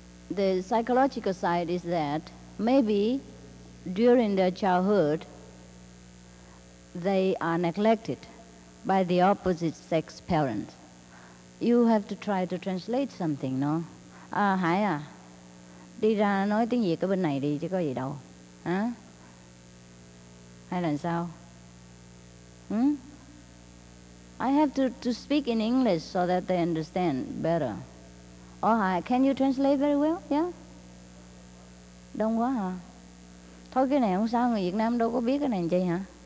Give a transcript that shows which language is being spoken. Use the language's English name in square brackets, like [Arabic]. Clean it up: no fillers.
[English] The psychological side is that maybe during their childhood they are neglected by the opposite sex parent. You have to try to translate something, no? [Vietnamese] Hải à, đi ra nói tiếng Việt ở bên này đi chứ có gì đâu. Hả? Hay là sao? [English] I have to speak in English so that they understand better. Oh, hi. Can you translate very well? Yeah? [Vietnamese] Đông quá hả? Thôi cái này không sao, người Việt Nam đâu có biết cái này chi hả?